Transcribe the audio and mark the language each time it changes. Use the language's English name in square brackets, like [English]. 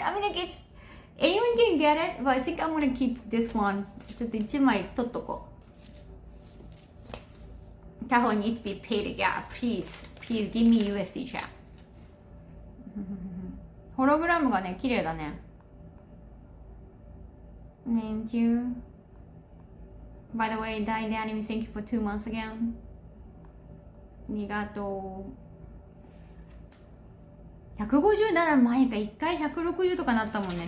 [English] I mean, like it's anyone can get it, but I think I'm gonna keep this one. [Japanese] ちょっと1枚取っとこう。 [English] Kaho needs to be paid. Yeah, please give me USD chat. [Japanese] ホログラムがね、綺麗だね。 [English] Thank you. By the way, Dai Anime, thank you for 2 months again. [Japanese] ありがとう。 157前か1回160とかなったもんね。